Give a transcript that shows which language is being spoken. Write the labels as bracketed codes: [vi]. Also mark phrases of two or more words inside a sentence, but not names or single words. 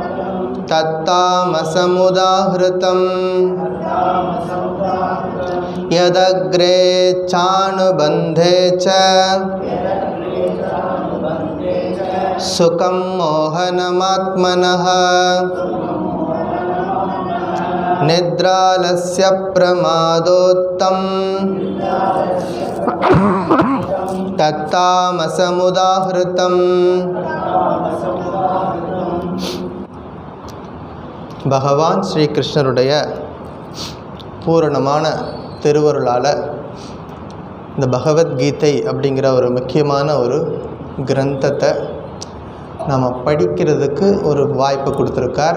[sa] तत्तामसमुदाहृतम् यदग्रे चानुबन्धे च सुखं मोहनमात्मनः निद्रालस्य प्रमादोत्तम तत्तामसमुदाहृतम्. [ta] பகவான் ஸ்ரீ கிருஷ்ணருடைய பூரணமான திருவருளால் இந்த பகவத்கீதை அப்படிங்கிற ஒரு முக்கியமான ஒரு கிரந்தத்தை நம்ம படிக்கிறதுக்கு ஒரு வாய்ப்பு கொடுத்துருக்கார்.